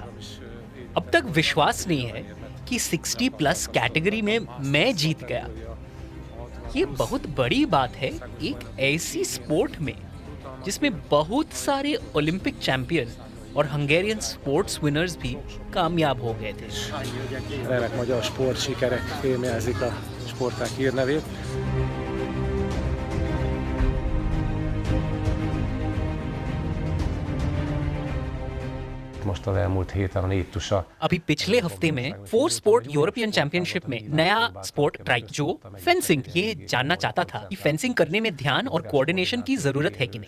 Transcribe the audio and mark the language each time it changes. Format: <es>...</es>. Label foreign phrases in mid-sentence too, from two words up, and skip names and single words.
<hi>अब तक विश्वास नहीं है कि 60+ कैटेगरी में मैं जीत गया। ये बहुत बड़ी बात है एक ऐसी स्पोर्ट में जिसमें बहुत सारे</hi> <en>Olympic champion</en> <hi>और</hi> <en>Hungarian sports winners</en> <hi>भी कामयाब हो गए थे।</hi> <hu>Remek magyar sport sikerek fémjelzik a sportág hírnevét.</hu> <hi>अभी पिछले हफ्ते में 4</hi> <en>sport European championship</en> <hi>में नया</hi> <en>sport try,</en> <hi>जो फेंसिंग। ये जानना चाहता था कि फेंसिंग करने में ध्यान और कोऑर्डिनेशन की जरूरत है कि नहीं।</hi>